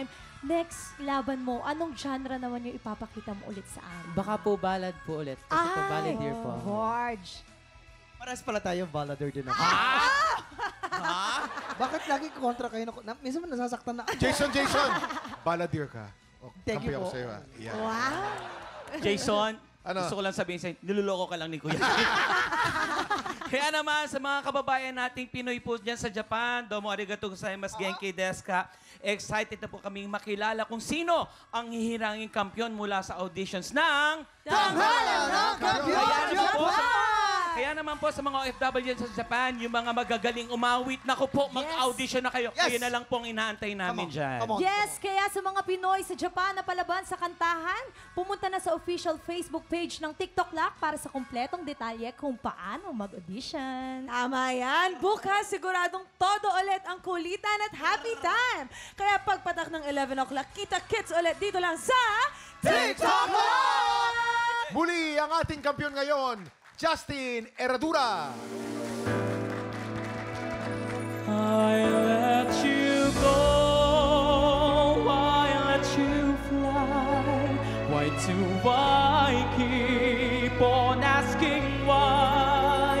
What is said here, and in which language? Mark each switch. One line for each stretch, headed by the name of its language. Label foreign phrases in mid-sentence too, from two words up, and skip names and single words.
Filipino: Next laban mo, anong genre naman yung ipapakita mo ulit sa amin? Baka po ballad po ulit. Kasi po balladeer po. Gorge. Paras pala tayo, balladeer din ako. Bakit lagi kontra kayo? Minsan man nasasaktan na. Jason! Balladeer ka.
English: Thank you
Filipino: kampi ako po. sa'yo. Yeah. Wow! Jason, Ano? gusto ko lang sabihin sa'yo, niluloko ka lang ni Kuya. Kaya naman, sa mga kababayan nating Pinoy po dyan sa Japan,
Japanese: どうもありがとうございます、元気ですか?
Filipino: Excited na po kaming makilala kung sino ang hihiranging kampiyon mula sa auditions ng... Tanghalan ng Kampiyon Japan! Kaya naman po sa mga OFW sa Japan, yung mga magagaling umawit, naku po, mag-audition na kayo. Yes. Kayo na lang po ang inaantay namin dyan. Yes, kaya sa mga Pinoy sa Japan na palaban sa kantahan, pumunta na sa official Facebook page ng TikTok Lock para sa kumpletong detalye kung paano mag-audition. Tama yan. Bukas, siguradong todo ulit ang kulitan at
English: happy time.
Filipino: Kaya pagpatak ng 11 o'clock, kita-kits ulit dito lang sa TikTok Lock! Muli ang ating kampiyon ngayon, Justin Herradura.
English: I let you go, I let you fly. Why do I keep on asking why?